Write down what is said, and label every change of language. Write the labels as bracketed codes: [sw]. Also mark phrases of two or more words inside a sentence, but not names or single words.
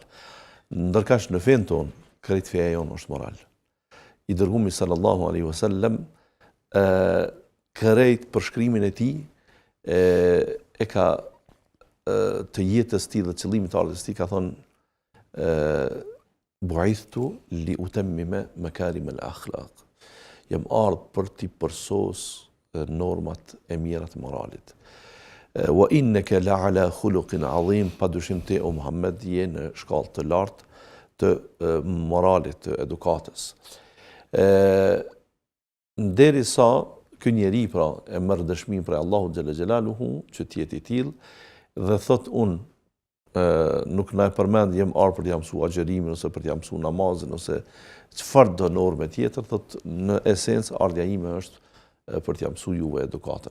[sq] Ndërkaq në fen ton krejt feja jonë është moral. I dërguari [ar] صلى الله عليه وسلم [sq] krejt përshkrimin e tij e ka të jetës ti dhe qëllimit të ardhjes ti ka thonë [ar] بعثت لأتمم مكارم الأخلاق. [sq] Jam ardhur për ti përsos normat e mira të moralit. [ar] وإنك لعلى خلق عظيم, [sq] padyshim ti o Muhammed je në shkallë të lartë të moralit, të edukatës. Derisa ky njeri pra e merr dëshminë për Allahu [ar] جل جلاله [sq] që të jetë i tillë dhe thot nuk na e përmend jem ardhur për t'ia mësuar agjërimin ose për t'ia mësuar namazin ose çfarë do norme tjetër, thot në esencë ardha ime është për t'ia mësuar juve edukatën.